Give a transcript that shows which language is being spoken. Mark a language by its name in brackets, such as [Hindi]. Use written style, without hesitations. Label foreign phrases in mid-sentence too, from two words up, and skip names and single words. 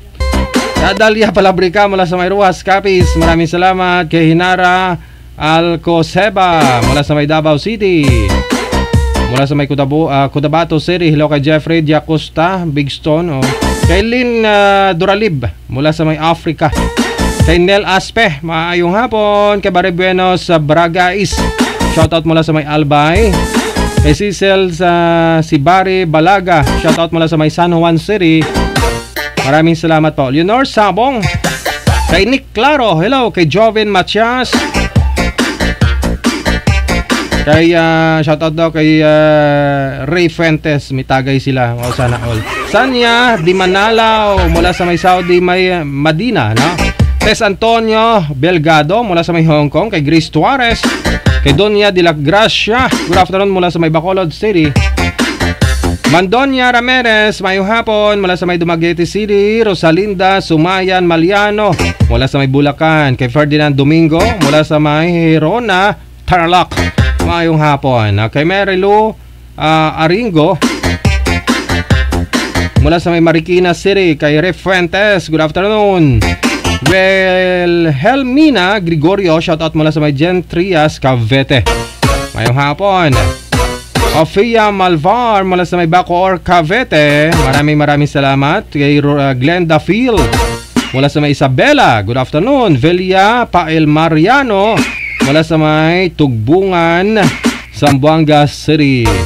[Filipino] Dalia Palabrica mula sa may Ruas Capiz, maraming salamat. Kay Hinara Alcoseba mula sa may Davao City, mula sa may Cotabato City. Hello kay Jeffrey Diacosta, Big Stone. Kay Lynn Duralib mula sa may Africa. Kay Nel Aspe, [Hiligaynon] maayong hapon. [Filipino] Kay Barre Buenos sa Braga East, shoutout mula sa may Albay. Kay Cecil si Barry Balaga, shoutout mula sa may San Juan City. Maraming salamat po. Leonor Sabong. Kay Nick Claro. Hello. Kay Joven Matias. Kay shoutout daw kay Ray Fuentes. May tagay sila. O sana all. Sanya Di Manalaw mula sa may Saudi may Madina, no? Tess Antonio Belgado mula sa may Hong Kong. Kay Grace Tuarez. Kay Donya de la Gracia. [English] Good afternoon [Filipino] mula sa may Bacolod City. Mandonia Ramirez, [Hiligaynon] mayong hapon [Filipino] mula sa may Dumaguete City. Rosalinda Sumayan Maliano mula sa may Bulacan. Kay Ferdinand Domingo mula sa may Hirona Tarlac, [Hiligaynon] mayong hapon. [Filipino] Kay Marilu Aringo mula sa may Marikina City. Kay Ref Fuentes, [English] good afternoon. [Filipino] Helmina Gregorio, shoutout mula sa may Gentrias Cavite, [Hiligaynon] mayong hapon. [Filipino] Ofia Malvar mula sa may Bacoor Cavite, maraming salamat. Kay Glenda Field mula sa may Isabela, [English] good afternoon. [Filipino] Velia Pael Mariano mula sa may Tugbungan, Zamboanga City.